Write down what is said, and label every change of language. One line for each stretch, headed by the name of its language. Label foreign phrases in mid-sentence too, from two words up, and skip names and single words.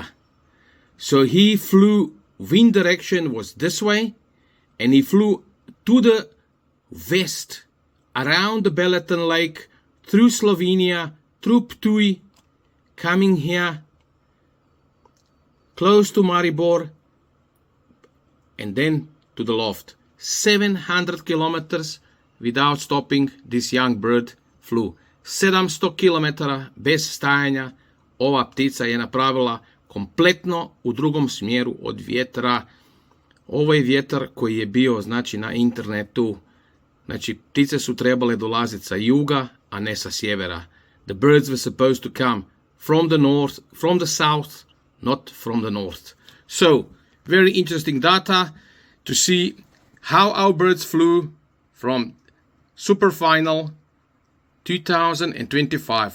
English: So he flew, wind direction was this way, and he flew to the west, around the Beleton Lake, through Slovenia, through Ptuj, coming here, close to Maribor, and then to the loft. 700 kilometers without stopping, this young bird flew.
Croatian: 700 kilometara bez stajanja ova ptica je napravila kompletno u drugom smjeru od vjetra. Ovo je vjetar koji je bio, znači, na internetu. Znači, ptice su trebale dolaziti sa juga, a ne sa sjevera.
English: The birds were supposed to come from the north, from the south, not from the north. So, very interesting data to see how our birds flew from Super Final 2025.